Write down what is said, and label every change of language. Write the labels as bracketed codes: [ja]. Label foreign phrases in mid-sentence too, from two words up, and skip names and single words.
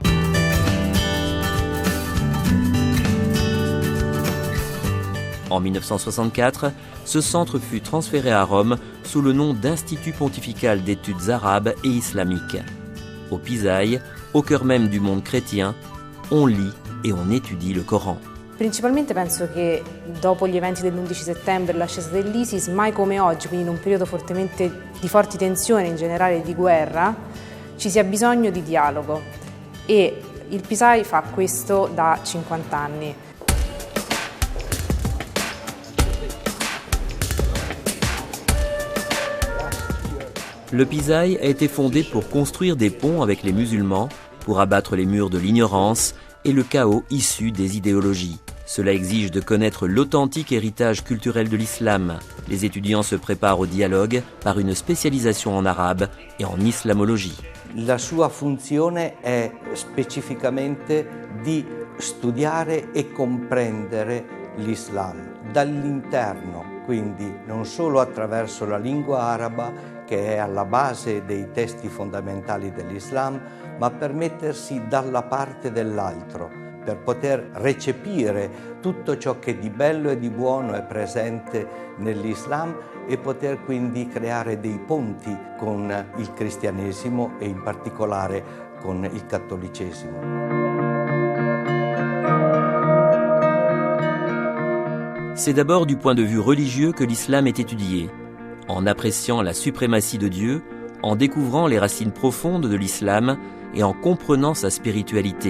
[fr] En 1964, ce centre fut transféré à Rome sous le nom d'Institut pontifical d'études arabes et islamiques. Au Pisaï, au cœur même du monde chrétien, on lit et on étudie le Coran. [it] Principalmente penso che dopo gli eventi dell'11 settembre e l'ascesa dell'ISIS, mai come oggi, quindi in un periodo di forti tensioni in generale e di guerra, ci sia bisogno di dialogo e il Pisai fa questo da 50 anni. [fr] Le Pisaï a été fondé pour construire des ponts avec les musulmans, pour abattre les murs de l'ignorance et le chaos issu des idéologies. Cela exige de connaître l'authentique héritage culturel de l'islam. Les étudiants se préparent au dialogue par une spécialisation en arabe et en islamologie. [it] La sua funzione è specificamente di studiare e comprendere l'Islam dall'interno, quindi non solo attraverso la lingua araba che è alla base dei testi fondamentali dell'Islam, ma per mettersi dalla parte dell'altro, per poter recepire tutto ciò che di bello e di buono è presente nell'Islam e poter quindi creare dei ponti con il cristianesimo e in particolare con il cattolicesimo. [fr] C'est d'abord du point de vue religieux que l'islam est étudié, en appréciant la suprématie de Dieu, en découvrant les racines profondes de l'islam et en comprenant sa spiritualité.